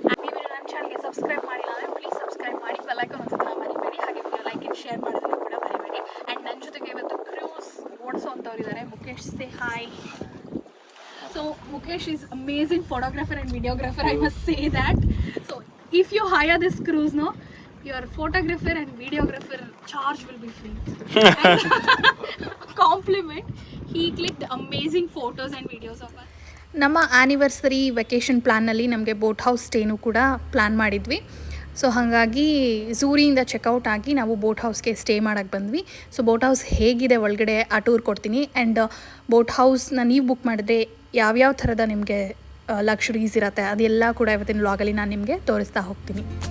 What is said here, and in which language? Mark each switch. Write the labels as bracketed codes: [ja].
[kn] ನೀವು ನನ್ನ ಚಾನಲ್ಗೆ ಸಬ್ಸ್ಕ್ರೈಬ್ ಮಾಡಿಲ್ಲ ಅಂದರೆ ಪ್ಲೀಸ್ ಸಬ್ಸ್ಕ್ರೈಬ್ ಮಾಡಿ, ಬೆಲ್ ಐಕಾನ್ ಒತ್ತೋದನ್ನ ಮರಿಬೇಡಿ. ಹಾಗೆ ವಿಡಿಯೋ ಲೈಕ್ ಆ್ಯಂಡ್ ಶೇರ್ ಮಾಡೋದನ್ನು ಕೂಡ ಮರಿಬೇಡಿ. ಆ್ಯಂಡ್ ನನ್ನ ಜೊತೆಗೆ ಇವತ್ತು ಕ್ರೂಸ್ ಓಡಿಸೋವಂಥವ್ರು ಇದ್ದಾರೆ. [en] Mukesh, say hi. So Mukesh is amazing photographer and videographer, I must say that. So if you hire this cruise, no, your photographer and videographer charge will be free. And compliment, he clicked amazing photos and videos of us. [kn] ನಮ್ಮ anniversary vacation ಪ್ಲ್ಯಾನಲ್ಲಿ ನಮಗೆ boat house ಸ್ಟೇನೂ ಕೂಡ plan ಮಾಡಿದ್ವಿ. So ಹಾಗಾಗಿ ಝೂರಿಯಿಂದ checkout ಆಗಿ ನಾವು boat ಹೌಸ್ಗೆ stay ಮಾಡೋಕ್ಕೆ ಬಂದ್ವಿ. So boat house ಹೇಗಿದೆ ಒಳಗಡೆ ಆ ಟೂರ್ ಕೊಡ್ತೀನಿ. ಆ್ಯಂಡ್ ಬೋಟ್ ಹೌಸ್ನ ನೀವು ಬುಕ್ ಮಾಡಿದ್ರೆ ಯಾವ್ಯಾವ ಥರದ ನಿಮಗೆ ಲಕ್ಸುರೀಸ್ ಇರುತ್ತೆ ಅದೆಲ್ಲ ಕೂಡ ಇವತ್ತಿನ ವ್ಲಾಗಲ್ಲಿ ನಾನು ನಿಮಗೆ ತೋರಿಸ್ತಾ ಹೋಗ್ತೀನಿ.